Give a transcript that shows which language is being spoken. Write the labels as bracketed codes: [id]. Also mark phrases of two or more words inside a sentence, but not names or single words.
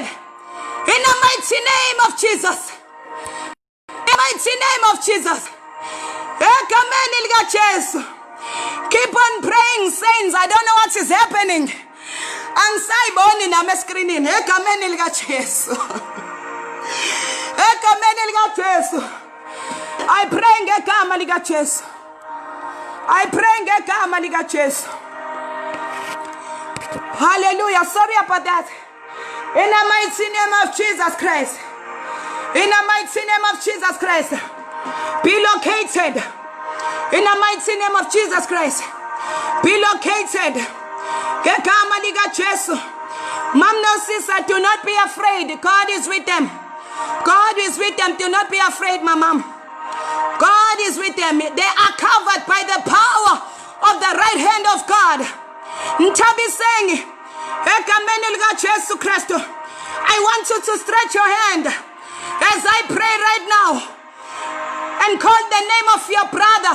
[en] In the mighty name of Jesus. In the mighty name of Jesus. Keep on praying, saints. I don't know what is happening. I pray [zu] ngegama lika Jesu. [en] I pray [zu] ngegama lika Jesu. [en] Hallelujah. Sorry about that. In the mighty name of Jesus Christ. In the mighty name of Jesus Christ. Be located. In the mighty name of Jesus Christ. Be located. [zu] Ngegama lika Jesu. [en] Mom, no sister, do not be afraid. God is with them. God is with them. Do not be afraid, my mom. God is with them. They are covered by the power of the right hand of God. Ntabi saying, I want you to stretch your hand as I pray right now and call the name of your brother.